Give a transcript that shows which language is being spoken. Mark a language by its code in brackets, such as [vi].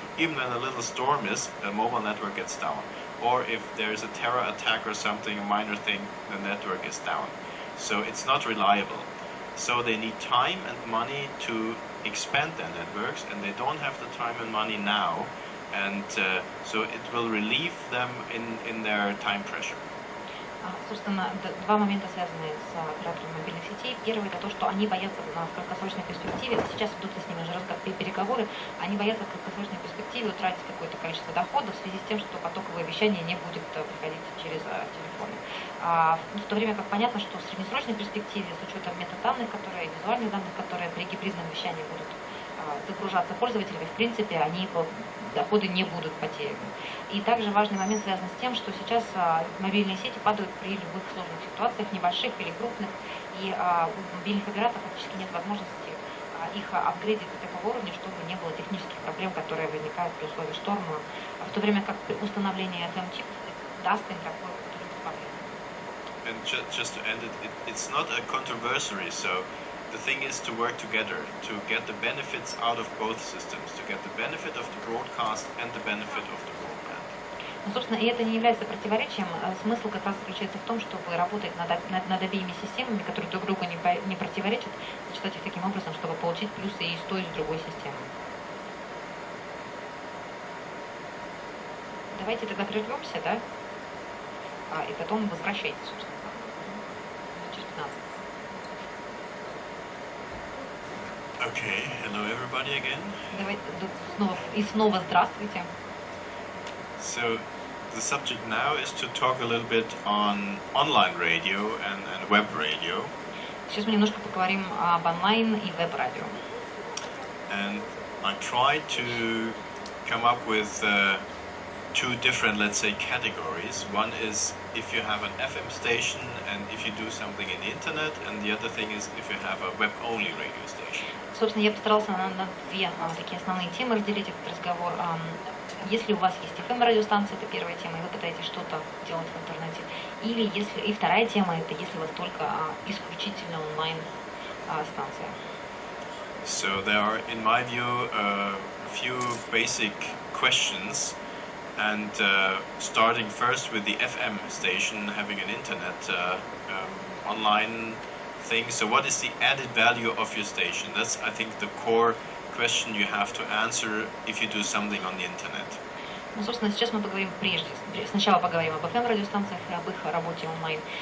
[en] Even when a little storm is, the mobile network gets down. Or if there is a terror attack or something, a minor thing, the network is down. So it's not reliable. So they need time and money to expand their networks, and they don't have the time and money now, and so it will relieve them in their time pressure. [ru] Собственно, два момента, связанные с операторами мобильных сетей. Первый – это то, что они боятся в краткосрочной перспективе, сейчас ведутся с ними уже переговоры, они боятся в краткосрочной перспективе утратить какое-то количество доходов в связи с тем, что потоковое вещание не будет проходить через телефоны. В то время как понятно, что в среднесрочной перспективе, с учетом метаданных, визуальных данных, которые при гибридном вещании будут загружаться пользователями, в принципе, доходы не будут потеряны. И также важный момент связан с тем, что сейчас мобильные сети падают при любых сложных ситуациях, небольших или крупных, и у мобильных операторов фактически нет возможности их апгрейдить до такого уровня, чтобы не было технических проблем, которые возникают при условии шторма, в то время как при установлении FM-чипов даст им такой проблем. [en] And just to end it's not a controversy, so the thing is to work together, to get the benefits out of both systems, to get the benefit of the broadcast and the benefit of the broadband. [ru] Ну, собственно, и это не является противоречием. Смысл как раз заключается в том, чтобы работать над обеими системами, которые друг другу не противоречат, сочетать их таким образом, чтобы получить плюсы и с той, и с другой системы. Давайте тогда прервемся, да? И потом возвращайтесь, собственно. Через 15. [en] Okay, hello everybody again. [ru] Давайте снова здравствуйте. [en] So the subject now is to talk a little bit on online radio and web radio. [ru] Сейчас мы немножко поговорим об онлайн и веб-радио. [en] And I tried to come up with two different, let's say, categories. One is if you have an FM station and if you do something in the internet, and the other thing is if you have a web-only radio station. [ru] Собственно, я постарался на две такие основные темы разделить этот разговор. Если у вас есть FM-радиостанция, это первая тема, и вы пытаетесь что-то делать в интернете. И вторая тема, это если у вас только исключительно онлайн-станция. [en] So there are, in my view, a few basic questions and starting first with the FM station, having an internet online thing. So what is the added value of your station? That's, I think, the core question you have to answer if you do something on the internet. [ru] Ну, собственно, сейчас мы поговорим сначала поговорим об FM-радиостанциях и об их работе онлайн.